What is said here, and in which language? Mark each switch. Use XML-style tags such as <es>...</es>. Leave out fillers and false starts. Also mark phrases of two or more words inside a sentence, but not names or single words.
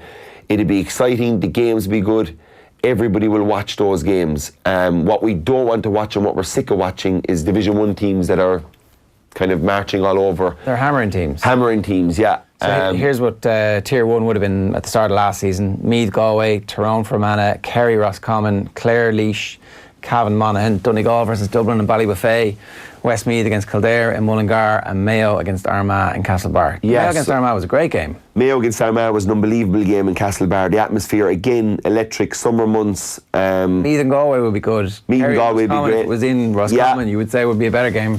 <en>It'll be exciting, the games will be good. Everybody will watch those games. What we don't want to watch and what we're sick of watching is Division 1 teams that are kind of marching all over. They're hammering teams. Hammering teams, yeah. So here's what Tier 1 would have been at the start of last season: Meath, Galway, Tyrone, Fermanagh, Kerry, Roscommon, Clare, Laois, Cavan, Monaghan, Donegal versus Dublin and Ballybuffet, Westmeath against Kildare and Mullingar, and Mayo against Armagh and Castlebar. Yes. Mayo against Armagh was a great game. Mayo against Armagh was an unbelievable game in Castlebar. The atmosphere, again, electric, summer months. Meath and Galway would be good. Meath and Galway would be great. If it was in Roscommon, you would say would be a better game.</en>